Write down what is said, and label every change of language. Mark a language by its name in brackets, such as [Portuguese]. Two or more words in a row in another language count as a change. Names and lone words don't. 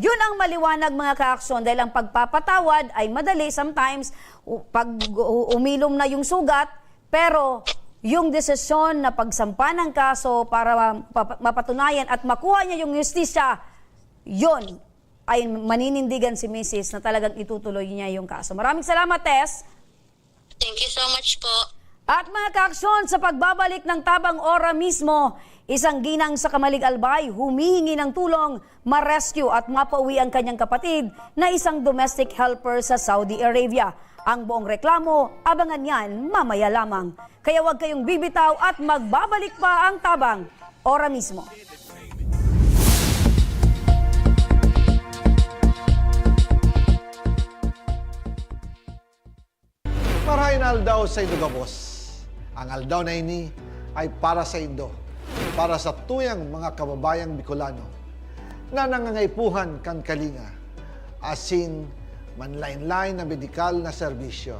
[Filipino] Yun ang maliwanag mga ka-aksyon dahil ang pagpapatawad ay madali sometimes pag umilom na yung sugat, pero yung desisyon na pagsampa ng kaso para mapatunayan at makuha niya yung justisya, yun ay maninindigan si Mrs. na talagang itutuloy niya yung kaso. Maraming salamat, Tess. [English] Thank you so much po. [Filipino] At mga ka-aksyon, sa pagbabalik ng Tabang Ora mismo, Isang ginang sa Kamalig Albay humihingi ng tulong ma-rescue at mapauwi ang kanyang kapatid na isang domestic helper sa Saudi Arabia. Ang buong reklamo, abangan yan mamaya lamang. Kaya huwag kayong bibitaw at magbabalik pa ang tabang. Ora mismo. [Bikol] Marahin aldaw sa Indo Gabos. Ang aldaw na ini ay para sa Indo, para sa tuyang mga kababayang Bicolano na nangangaipuhan kan kalinga, asin manlain-lain na medikal na serbisyo.